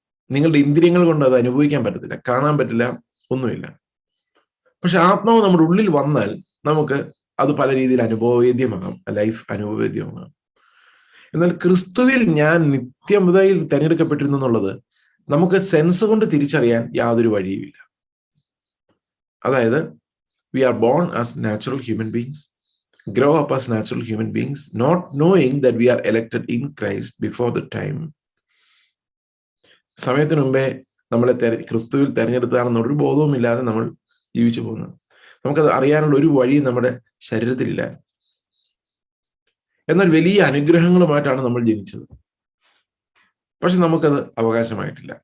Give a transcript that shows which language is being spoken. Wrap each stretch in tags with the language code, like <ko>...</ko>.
<ml>നിങ്ങളുടെ ഇന്ദ്രിയങ്ങൾ കൊണ്ട് അത് അനുഭവിക്കാൻ പറ്റത്തില്ല, കാണാൻ പറ്റില്ല, ഒന്നുമില്ല. പക്ഷെ ആത്മാവ് നമ്മുടെ ഉള്ളിൽ വന്നാൽ നമുക്ക് അത് പല രീതിയിൽ അനുഭവവേദ്യമാകാം, ലൈഫ് അനുഭവവേദ്യമാകാം. എന്നാൽ ക്രിസ്തുവിൽ ഞാൻ നിത്യതയിൽ തിരഞ്ഞെടുക്കപ്പെട്ടിരുന്നു എന്നുള്ളത് നമുക്ക് സെൻസ് കൊണ്ട് തിരിച്ചറിയാൻ യാതൊരു വഴിയുമില്ല. അതായത്</ml> <en>we are born as natural human beings, grow up as natural human beings, not knowing that we are elected in Christ before the time.</en> <ml>സമയത്തിന് മുമ്പേ നമ്മളെ ക്രിസ്തുവിൽ തെരഞ്ഞെടുത്തതാണെന്നൊരു ബോധവും ഇല്ലാതെ നമ്മൾ ജീവിച്ചു പോകുന്നു. നമുക്കത് അറിയാനുള്ള ഒരു വഴി നമ്മുടെ ശരീരത്തിലില്ല. എന്നാൽ വലിയ അനുഗ്രഹങ്ങളുമായിട്ടാണ് നമ്മൾ ജനിച്ചത്. പക്ഷെ നമുക്കത് അവകാശമായിട്ടില്ല.</ml>